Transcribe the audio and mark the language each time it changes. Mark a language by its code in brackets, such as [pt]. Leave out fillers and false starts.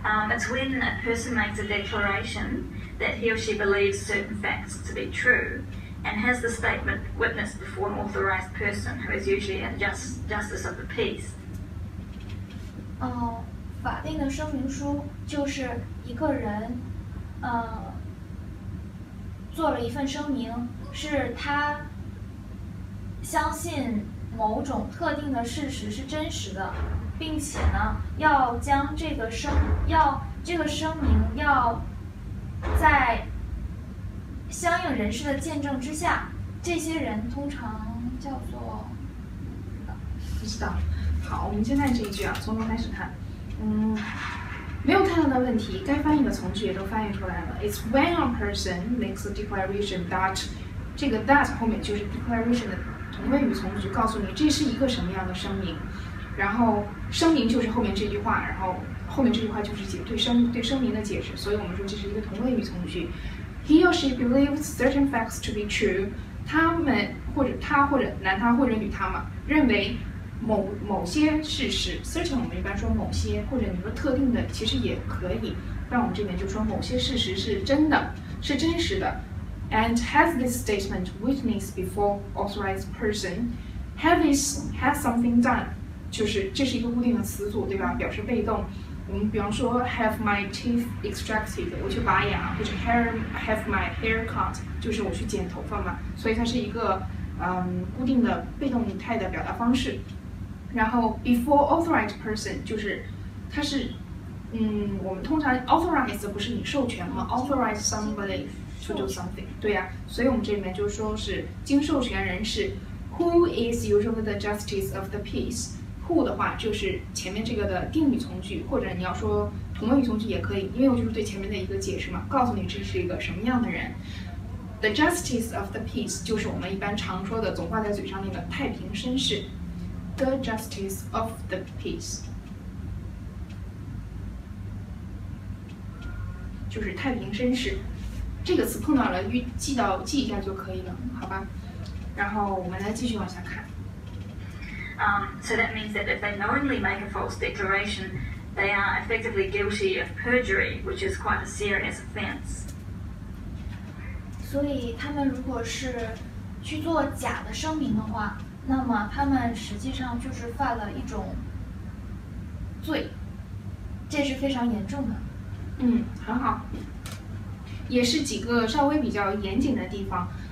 [en] It's when a person makes a declaration that he or she believes certain facts to be true and has the statement witnessed before an authorized person who is usually a justice of the peace. [zh] 法定的声明书就是一个人，做了一份声明，是他相信某种特定的事实是真实的，并且呢，要将这个声明要在相应人士的见证之下，这些人通常叫做不知道。好，我们先看这一句啊，从头开始看。没有太大的问题，该翻译的从句也都翻译出来了。 [en] It's when a person makes a declaration that [zh] 这个 that 后面就是 declaration 的同位语从句，告诉你这是一个什么样的声明，然后声明就是后面这句话，然后后面这句话就是对声明的解释，所以我们说这是一个同位语从句。 [en] He or she believes certain facts to be true。 [zh] 他们或者他或者男他或者女他嘛，认为某些事实 certain 我们一般说某些，或者你说特定的其实也可以，但我们这边就说某些事实是真的，是真实的。 [en] And has this statement witnessed before authorized person? Has something done？ [zh] 就是这是一个固定的词组，对吧？表示被动。我们比方说 [en] have my teeth extracted， [zh] 我去拔牙，或者 [en] have my hair cut， [zh] 就是我去剪头发嘛，所以它是一个固定的被动态的表达方式。然后 before authorized person 就是它是我们通常 authorize 不是你授权吗 ？ [en] authorize somebody to do something， [zh] 对呀，所以我们这里面就说是经授权人士 ， [en] who is usually the justice of the peace。 [zh] Who 的话就是前面这个的定语从句，或者你要说同位语从句也可以，因为我就是对前面的一个解释嘛，告诉你这是一个什么样的人。 [en] The justice of the peace [zh] 就是我们一般常说的总挂在嘴上那个太平绅士。 [en] The justice of the peace [zh] 就是太平绅士，这个词碰到了记一下就可以了，好吧？然后我们来继续往下看。 [en] So that means that if they knowingly make a false declaration, they are effectively guilty of perjury, which is quite a serious offence. [zh] 所以他们如果是去做假的声明的话，那么他们实际上就是犯了一种罪，这是非常严重的。很好，也是几个稍微比较严谨的地方。